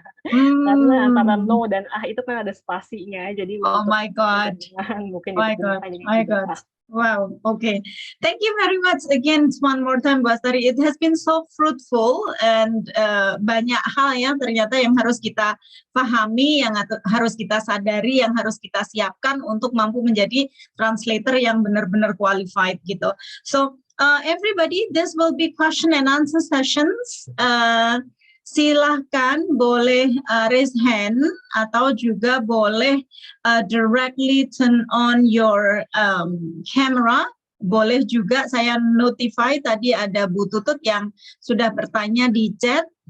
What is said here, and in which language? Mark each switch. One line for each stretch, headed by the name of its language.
Indonesian: Karena antara no dan itu kan ada spasinya, jadi
English: oh my God,
Indonesian: mungkin
English: my God. Wow, okay. Thank you very much again one more time, Bu Astari. It has been so fruitful and
Indonesian: banyak hal ya ternyata yang harus kita pahami, yang harus kita sadari, yang harus kita siapkan untuk mampu menjadi translator yang benar-benar qualified gitu.
English: So everybody, this will be question and answer sessions.
Indonesian: Silahkan boleh
English: raise hand
Indonesian: atau juga boleh
English: directly turn on your camera.
Indonesian: Boleh juga saya notify, tadi ada Bu Tutut yang sudah bertanya di chat.